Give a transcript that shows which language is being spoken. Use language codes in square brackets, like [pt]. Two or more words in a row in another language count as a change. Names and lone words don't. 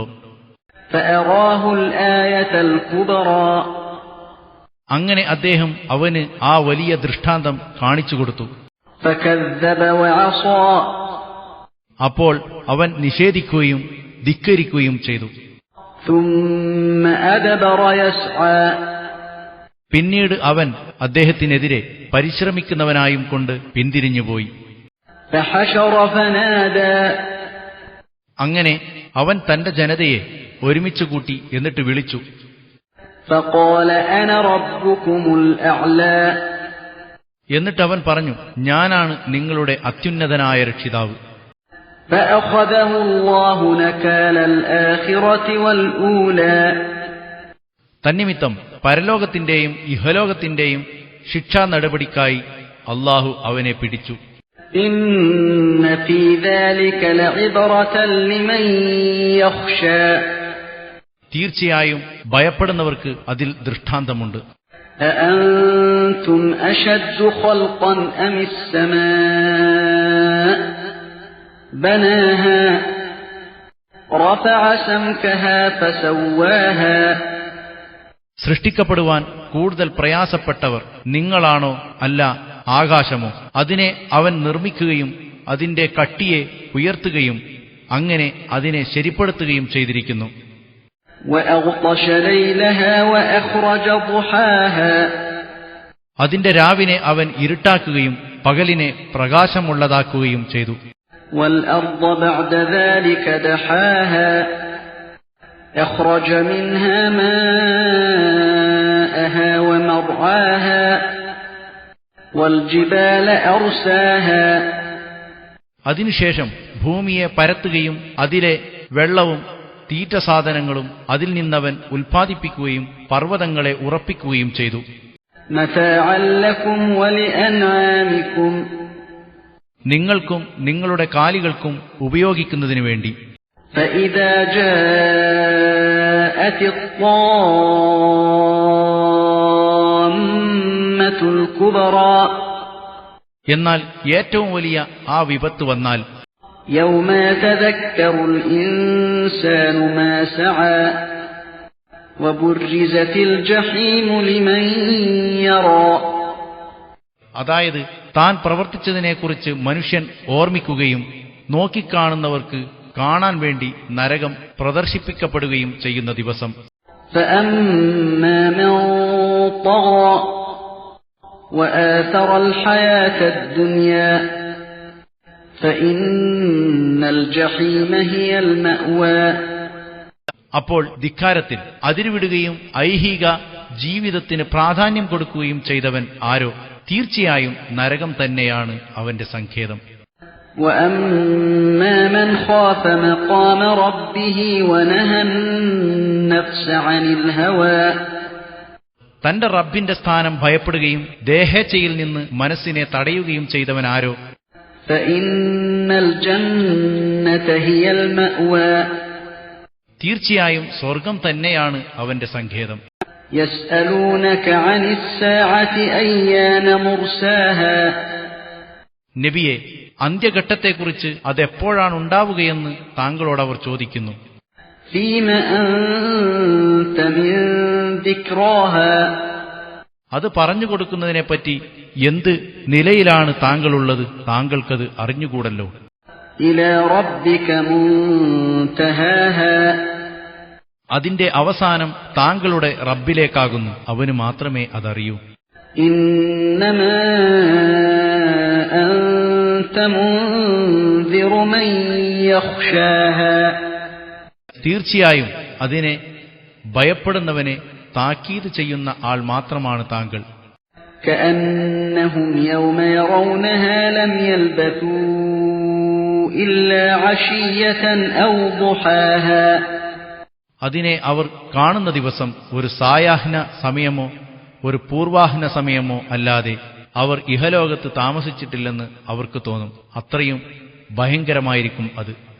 [ar] فأراه الآية الكبرى. [ml] അങ്ങനെ അദ്ദേഹം അവന് ആ വലിയ ദൃഷ്ടാന്തം കാണിച്ചുകൊടുത്തു. [ar] فكذب وعصى. [ml] അപ്പോൾ അവൻ നിഷേധിക്കുകയും ധിക്കരിക്കുകയും ചെയ്തു. [ar] ثم أدبر يسعى. [ml] പിന്നീട് അവൻ അദ്ദേഹത്തിനെതിരെ പരിശ്രമിക്കുന്നവനായും കൊണ്ട് പിന്തിരിഞ്ഞുപോയി. [ar] فحشر فنادى. [ml] അങ്ങനെ അവൻ തന്റെ ജനതയെ ഒരുമിച്ച് കൂട്ടി എന്നിട്ട് വിളിച്ചു. [ar] فقال أنا ربكم الأعلى. [ml] എന്നിട്ട് അവൻ പറഞ്ഞു, ഞാനാണ് നിങ്ങളുടെ അത്യുന്നതനായ രക്ഷിതാവ്. [ar] فأخذه الله نكال الآخرة والأولى. [ml] തന്നിമിത്തം പരലോകത്തിന്റെയും ഇഹലോകത്തിന്റെയും ശിക്ഷാ നടപടിക്കായി അല്ലാഹു അവനെ പിടിച്ചു. [ar] إن في ذلك لعبرة لمن يخشى. [ml] തീർച്ചയായും ഭയപ്പെടുന്നവർക്ക് അതിൽ ദൃഷ്ടാന്തമുണ്ട്. [ar] أأنتم أشد خلقا أم السماء بناها رفع سمكها فسواها. [ml] സൃഷ്ടിക്കപ്പെടുവാൻ കൂടുതൽ പ്രയാസപ്പെട്ടവർ നിങ്ങളാണോ അല്ല ആകാശമോ? അതിനെ അവൻ നിർമ്മിക്കുകയും അതിന്റെ കട്ടിയെ ഉയർത്തുകയും അങ്ങനെ അതിനെ ശരിപ്പെടുത്തുകയും ചെയ്തിരിക്കുന്നു. [ar] وأغطش ليلها وأخرج ضحاها. [ml] അതിന്റെ രാവിനെ അവൻ ഇരുട്ടാക്കുകയും പകലിനെ പ്രകാശമുള്ളതാക്കുകയും ചെയ്തു. [ar] والأرض بعد ذلك دحاها أخرج منها ماءها ومرعاها وَالْجِبَالَ أَرْسَاهَا [ml] അതിനുശേഷം ഭൂമിയെ പരത്തുകയും അതിലെ വെള്ളവും തീറ്റസാധനങ്ങളും അതിൽ നിന്നവൻ ഉൽപ്പാദിപ്പിക്കുകയും പർവ്വതങ്ങളെ ഉറപ്പിക്കുകയും ചെയ്തു. [ar] مَتَاعًا لَكُمْ وَلِأَنْعَامِكُمْ [ml] നിങ്ങൾക്കും നിങ്ങളുടെ കാലികൾക്കും ഉപയോഗിക്കുന്നതിനു വേണ്ടി. [ar] فَإِذَا جَاءَتِ الطَّامَّةُ الْكُبْرَى [ml] എന്നാൽ ഏറ്റവും വലിയ ആ വിപത്ത് വന്നാൽ [ar] يَوْمَ يَتَذَكَّرُ الْإِنسَانُ مَا سَعَى وَبُرِّزَتِ الْجَحِيمُ لِمَنْ يَرَى [ml] അതായത് താൻ പ്രവർത്തിച്ചതിനെക്കുറിച്ച് മനുഷ്യൻ ഓർമ്മിക്കുകയും നോക്കിക്കാണുന്നവർക്ക് കാണാൻ വേണ്ടി നരകം പ്രദർശിപ്പിക്കപ്പെടുകയും ചെയ്യുന്ന ദിവസം. [ar] فَأَمَّا مَنْ طَغَى وَآثَرَ الْحَيَاةَ الدُّنْيَا فَإِنَّ الْجَحِيمَ هِيَ الْمَأْوَى [ml] അപ്പോൾ ധിക്കാരത്തിൽ അതിരുവിടുകയും ഐഹിക ജീവിതത്തിന് പ്രാധാന്യം കൊടുക്കുകയും ചെയ്തവൻ ആരോ തീർച്ചയായും നരകം തന്നെയാണ് അവന്റെ സങ്കേതം. [ar] وَأَمَّا مَنْ خَافَ مَقَامَ رَبِّهِ وَنَهَى النَّفْسَ عَنِ الْهَوَى [ml] തന്റെ റബ്ബിന്റെ സ്ഥാനം ഭയപ്പെടുകയും ദേഹേച്ഛയിൽ നിന്ന് മനസ്സിനെ തടയുകയും ചെയ്തവൻ ആരോ [ar] فَإِنَّ الْجَنَّةَ هِيَ الْمَأْوَى [ml] തീർച്ചയായും സ്വർഗം തന്നെയാണ് അവന്റെ സങ്കേതം. [ar] يَسْأَلُونَكَ عَنِ السَّاعَةِ أَيَّانَ مُرْسَاهَا [ml] നബിയെ, അന്ത്യഘട്ടത്തെക്കുറിച്ച് അതെപ്പോഴാണ് ഉണ്ടാവുകയെന്ന് താങ്കളോടവർ ചോദിക്കുന്നു. [ar] فِيمَ أَنْتَ مِنْ ذِكْرَاهَا [ml] അത് പറഞ്ഞുകൊടുക്കുന്നതിനെപ്പറ്റി എന്ത് നിലയിലാണ് താങ്കളുള്ളത്? താങ്കൾക്കത് അറിഞ്ഞുകൂടല്ലോ. [ar] إِلَى رَبِّكَ مُنْتَهَاهَا [ml] അതിന്റെ അവസാനം താങ്കളുടെ റബ്ബിലേക്കാകുന്നു. അവന് മാത്രമേ അതറിയൂ. [ar] إِنَّمَا أَنْتَ مُنْذِرُ مَنْ يَخْشَاهَا [ml] തീർച്ചയായും അതിനെ ഭയപ്പെടുന്നവനെ താക്കീത് ചെയ്യുന്ന ആൾ മാത്രമാണ് താങ്കൾ. [ar] كأنهم يوم يرونها لم يلبثوا إلا عشية أو ضحاها [ml] അതിനെ അവർ കാണുന്ന ദിവസം ഒരു സായാഹ്ന സമയമോ ഒരു പൂർവാഹ്ന സമയമോ അല്ലാതെ അവർ ഇഹലോകത്ത് താമസിച്ചിട്ടില്ലെന്ന് അവർക്ക് തോന്നും. അത്രയും ഭയങ്കരമായിരിക്കും അത്.